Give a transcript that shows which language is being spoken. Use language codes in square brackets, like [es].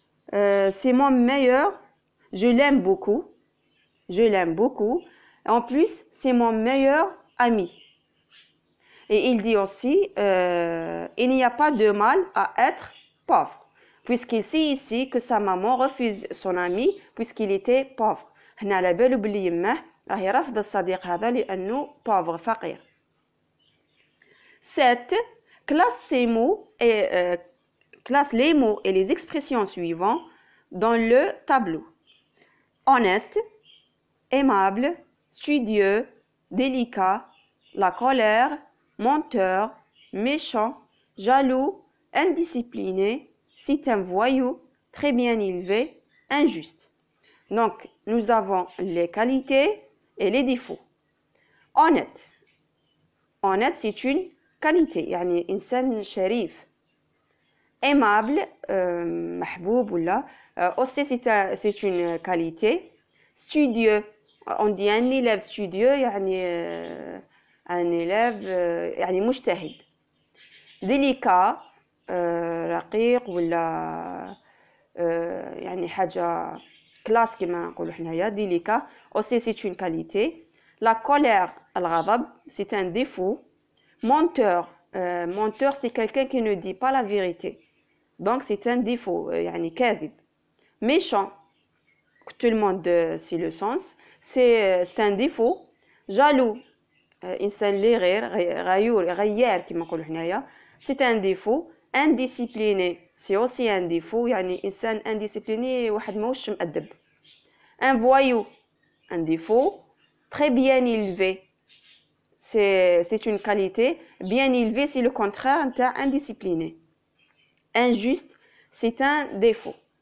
[fr] C'est mon meilleur, je l'aime beaucoup. Je l'aime beaucoup. En plus, c'est mon meilleur ami. Et il dit aussi, il n'y a pas de mal à être pauvre, puisqu'il sait ici que sa maman refuse son ami puisqu'il était pauvre. [ar] هنا على بالو بلي يماه راهي رافضه الصديق هذا لأنه pauvre فقير. [fr] 7. Classe les mots et les expressions suivantes dans le tableau. Honnête, aimable, studieux, délicat, la colère, menteur, méchant, jaloux, indiscipliné, c'est un voyou, très bien élevé, injuste. Donc, nous avons les qualités et les défauts. Honnête. Honnête, c'est une qualité. [ar] يعني إنسان شريف. Aimable, محبوب ولا. [fr] Aussi, c'est une qualité. Studieux. On dit un élève studieux, [ar] يعني [fr] un élève [ar] يعني مجتهد. Délicat, رقيق ولا يعني حاجة كلاس كما نقولوا حنايا. [fr] Délicat. Aussi, c'est une qualité. La colère, الغضب, c'est un défaut. Menteur, menteur, c'est quelqu'un qui ne dit pas la vérité. Donc, c'est un défaut, [ar] يعني كاذب. [fr] Méchant, tout le monde sait le sens, c'est un défaut. [ar] Jaloux, إنسان اللي غيور كما نقولوا حنايا, [fr] c'est un défaut. Indiscipliné, c'est aussi un défaut, [ar] يعني إنسان [fr] indiscipliné [ar] واحد ماهوش مؤدب. [fr] Un voyou, un défaut. Très bien élevé, c'est une qualité. Bien élevé, c'est le contraire d'indiscipliné. Injuste, c'est un défaut.